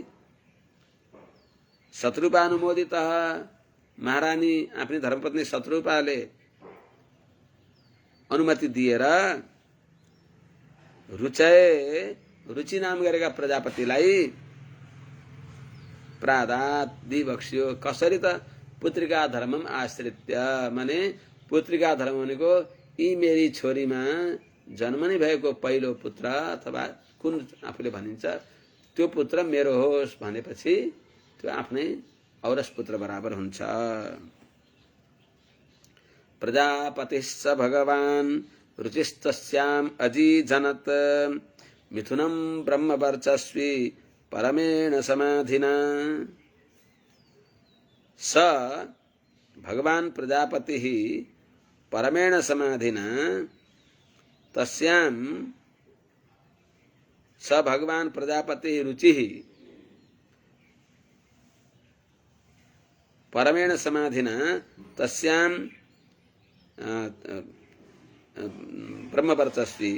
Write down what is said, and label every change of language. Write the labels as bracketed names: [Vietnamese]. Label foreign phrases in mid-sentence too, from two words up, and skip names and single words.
[Nepali] शत्रुपा अनुमोदित महारानी आफ्नी धर्मपत्नी शत्रुपाले अनुमति दिएर रुचि नाम गरेका प्रजापतिलाई प्रादात दिबक्स्यो। कसरी त [Sanskrit] पुत्रिका धर्मम आश्रित्य, [Nepali] माने पुत्रिका धर्म भनेको यी मेरी छोरीमा जन्मने भएको पहिलो पुत्र अथवा कुन आफूले भनिन्छ त्यो पुत्र मेरो होस् भनेपछि त्यो आफ्नै औरस पुत्र बराबर हुन्छ। [Sanskrit] प्रजापतिश्च भगवान् रुचिस्तस्याम् अजीजनत मिथुनं ब्रह्मवर्चस्वी परमेण समाधिना। स भगवान् प्रजापतिः परमेण समाधिना तस्यां स भगवान् प्रजापतिः रुचिः परमेण समाधिना तस्यां ब्रह्मवर्चस्वी।